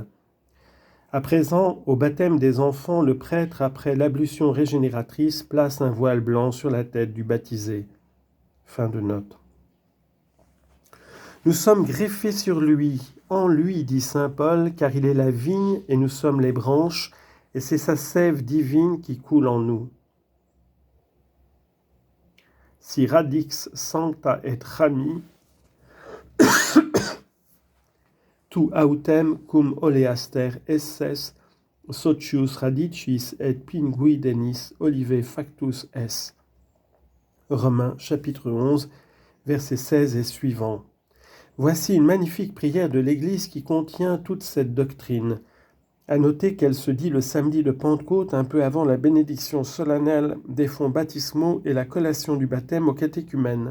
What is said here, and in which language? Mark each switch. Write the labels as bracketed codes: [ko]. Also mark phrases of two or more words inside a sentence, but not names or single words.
[fr] À présent, au baptême des enfants, le prêtre, après l'ablution régénératrice, place un voile blanc sur la tête du baptisé. Fin de note. Nous sommes greffés sur lui, en lui, dit saint Paul, car il est la vigne et nous sommes les branches, et c'est sa sève divine qui coule en nous. [la] Si radix sancta et rami, tu autem cum oleaster esses, socius radicis et pinguidenis olive factus es. [fr] Romains chapitre 11, versets 16 et suivants. Voici une magnifique prière de l'Église qui contient toute cette doctrine. À noter qu'elle se dit le samedi de Pentecôte, un peu avant la bénédiction solennelle des fonts baptismaux et la collation du baptême aux catéchumènes.